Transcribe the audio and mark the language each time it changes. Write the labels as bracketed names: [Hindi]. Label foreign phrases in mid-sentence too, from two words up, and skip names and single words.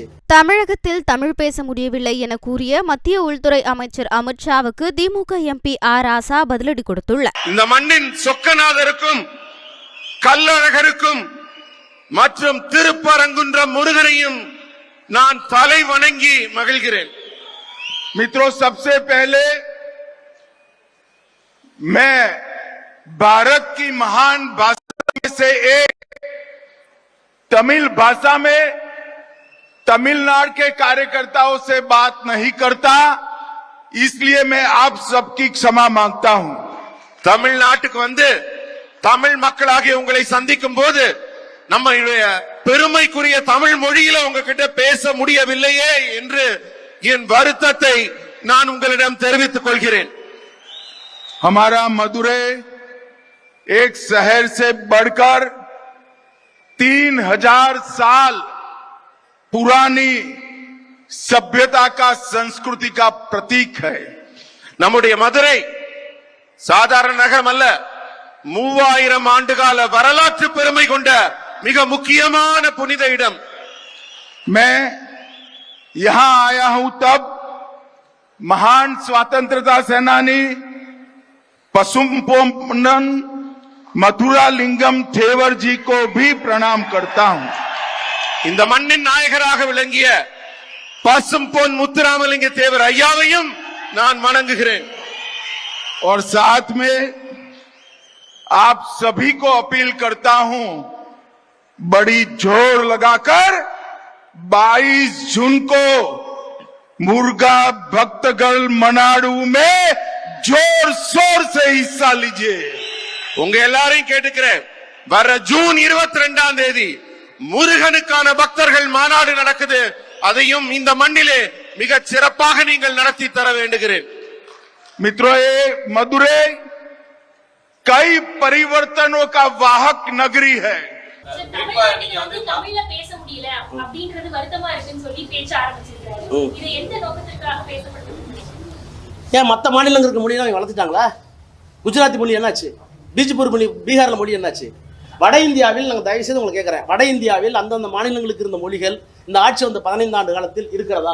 [Tamil] தமிழகத்தில் தமிழ் பேச முடியவில்லை என கூறிய மத்திய உள்துறை அமைச்சர் அமித்ஷாவுக்கு திமுக எம்பி ஆர் ராசா பதிலடி கொடுத்துள்ளார். இந்த மண்ணின் சொக்கநாதருக்கும் கல்லழகருக்கும் மற்றும் திருப்பரங்குன்றம் முருகனையும் நான் தலை வணங்கி மகிழ்கிறேன். [Hindi] मित्रों, सबसे पहले मैं भारत की महान भाषा में से एक तमिल भाषा में तमिलनाडु के कार्यकर्ताओं से बात नहीं करता, इसलिए मैं आप सबकी क्षमा मांगता हूं. [Tamil] தமிழ்நாட்டுக்கு வந்து தமிழ் மக்களாகிய உங்களை சந்திக்கும் போது நம்மளுடைய பெருமைக்குரிய தமிழ் மொழியில உங்ககிட்ட பேச முடியவில்லையே என்று என் வருத்தத்தை நான் உங்களிடம் தெரிவித்துக் கொள்கிறேன். [Hindi] हमारा मदुरै एक शहर से बढ़कर 3000 साल पुरानी सभ्यता का संस्कृति का प्रतीक है. [Tamil] நம்முடைய மதுரை சாதாரண நகரம் அல்ல, 3000 ஆண்டுகால வரலாற்று பெருமை கொண்ட மிக முக்கியமான புனித இடம். [Hindi] मैं यहां आया हूं तब महान स्वतंत्रता सेनानी पसुम पोन्नन मथुरा लिंगम थेवर जी को भी प्रणाम करता हूं. [Tamil] இந்த மண்ணின் நாயகராக விளங்கிய பசும் பொன் முத்துராமலிங்க தேவர் ஐயாவையும் நான் வணங்குகிறேன். [Hindi] और साथ में आप सभी को अपील करता हूं, बड़ी जोर लगाकर 22 जून को मुर्गा भक्तगढ़ मनाडू में जोर शोर से हिस्सा लीजिए. [Tamil] உங்க எல்லாரையும் கேட்டுக்கிறேன், வர ஜூன் 22ஆம் தேதி முருகனுக்கான பக்தர்கள் மாநாடு நடக்குது. அதையும் இந்த மண்ணிலே மிக சிறப்பாக நீங்கள் நடத்தி தர வேண்டுகிறேன். [Hindi] मित्रों, ये मदुरै कई परिवर्तनों का वाहक नगरी है. [Tamil] நீங்க வந்து தமிழ்ல பேச முடியல அப்படின்றது வருத்தமா இருக்குன்னு சொல்லி பேச்ச ஆரம்பிச்சிருக்காரு. இது எந்த நோக்கத்துக்காக பேசப்பட்டது? ஏன் மற்ற மாநிலங்களுக்கு மொழியெல்லாம் அவங்க வளர்த்துட்டாங்களா? குஜராத்தி மொழி என்னாச்சு? பீஜப்பூர் மொழி, பீகார்ல மொழி என்னாச்சு? வட இந்தியாவில் நாங்கள் தயவு செய்து உங்களுக்கு கேட்குறேன், வட இந்தியாவில் அந்தந்த மாநிலங்களுக்கு இருந்த மொழிகள் இந்த ஆட்சி வந்த 15 ஆண்டு காலத்தில் இருக்கிறதா?